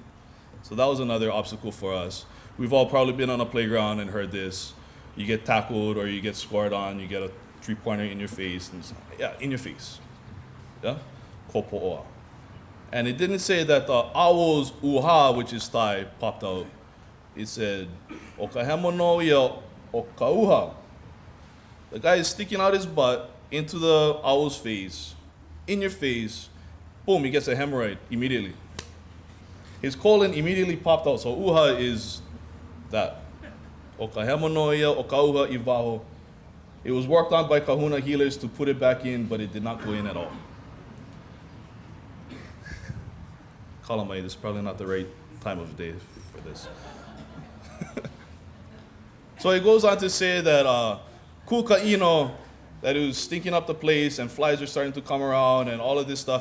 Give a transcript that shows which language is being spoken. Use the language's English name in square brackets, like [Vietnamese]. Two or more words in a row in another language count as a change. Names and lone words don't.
[English] So that was another obstacle for us. We've all probably been on a playground and heard this. You get tackled or you get scored on, you get a three-pointer in your face. Yeah, in your face. Yeah? Kopo'oa. And it didn't say that the owl's uha, which is thigh, popped out. It said, [Hawaiian] o ka hemonoia o ka uha. [English] The guy is sticking out his butt into the owl's face, in your face. Boom, he gets a hemorrhoid immediately. His colon immediately popped out. So uha is that. [Hawaiian] O ka hemonoia o ka uha iwaho. [English] It was worked on by kahuna healers to put it back in, but it did not go in at all. Kalamai, this is probably not the right time of day for this. So it goes on to say that Kuka'ino, that he was stinking up the place and flies were starting to come around and all of this stuff.